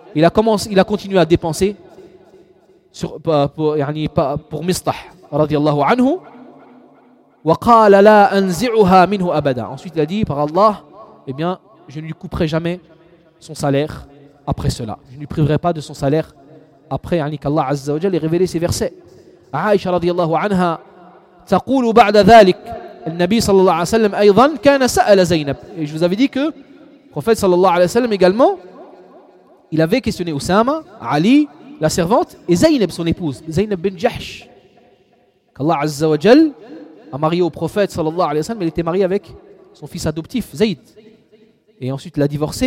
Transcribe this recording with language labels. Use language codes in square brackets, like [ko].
[fr] Il a continué à dépenser pour Mistah radiallahu anhu. [ar] Wa qala la anzi'uha minhu abada. [fr] Ensuite il a dit par Allah, eh bien, je ne lui couperai jamais son salaire après cela. Je ne lui priverai pas de son salaire après qu'Allah Azza wa Jal ait révélé ces versets. [ar] Aisha radiallahu anha taqulu ba'da dhalik. النبي صلى الله عليه وسلم أيضا كان سأل زينب. [fr] Et je vous avais dit que le prophète صلى الله عليه وسلم également, il avait questionné Usama, Ali, la servante, et Zainab, son épouse, Zainab bin Jahsh, qu'Allah Azza wa Jal a marié au prophète صلى الله عليه وسلم. Elle était mariée avec son fils adoptif, Zayd. Et ensuite, il a divorcé.